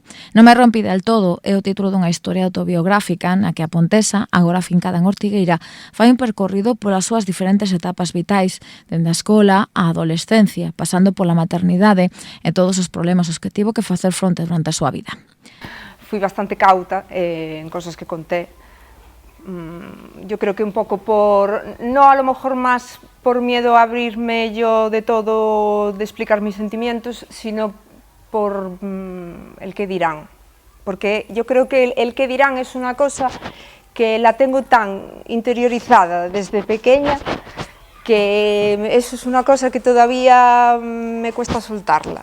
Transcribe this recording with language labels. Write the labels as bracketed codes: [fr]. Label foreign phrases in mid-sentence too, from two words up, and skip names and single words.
[gl] Non me rompí del todo é o título dunha historia autobiográfica na que a pontesa, agora fincada en Ortigueira, fai un percorrido polas súas diferentes etapas vitais, dende a escola á adolescencia, pasando pola maternidade e todos os problemas aos que tivo que facer fronte durante a súa vida. [es] Fui bastante cauta en cosas que conté. Yo creo que un poco no a lo mejor más por miedo a abrirme yo de todo, de explicar mis sentimientos, sino por el que dirán. Porque yo creo que el que dirán es una cosa que la tengo tan interiorizada desde pequeña, que eso es una cosa que todavía me cuesta soltarla.